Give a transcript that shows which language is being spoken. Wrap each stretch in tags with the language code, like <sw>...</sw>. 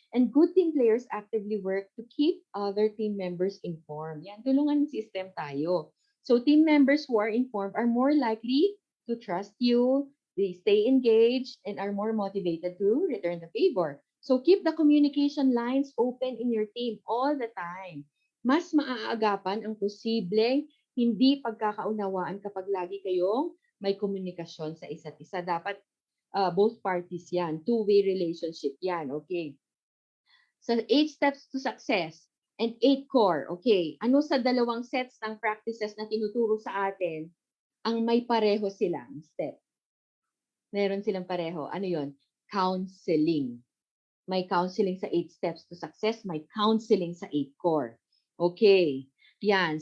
<en>And good team players actively work to keep other team members informed.</en> <tl>Yan, tulungan</tl> <en>system</en> <tl>tayo.</tl> <en>So team members who are informed are more likely to trust you, they stay engaged, and are more motivated to return the favor. So keep the communication lines open in your team all the time.</en> <tl>Mas maaagapan ang posibleng hindi pagkakaunawaan kapag lagi kayong may komunikasyon sa isa't isa. Dapat</tl> <en>both parties</en> <tl>yan.</tl> <en>Two-way relationship</en> <tl>yan.</tl> <en>Okay. So 8 steps to success and 8 core. Okay.</en> <tl>Ano sa dalawang sets ng practices na tinuturo sa atin ang may pareho silang step? Meron silang pareho. Ano yon? Counseling. May counseling sa 8 steps to success. May counseling sa 8 core. Okay. Yan.</tl>